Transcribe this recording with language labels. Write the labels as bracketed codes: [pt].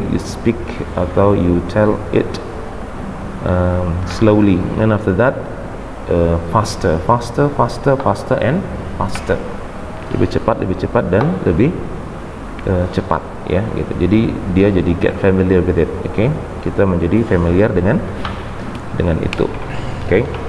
[en] You speak atau you tell it slowly, and after that faster and faster. [id] Lebih cepat dan lebih cepat, ya, gitu. Jadi dia jadi [en] get familiar with it, okay? [id] Kita menjadi familiar dengan itu, okay?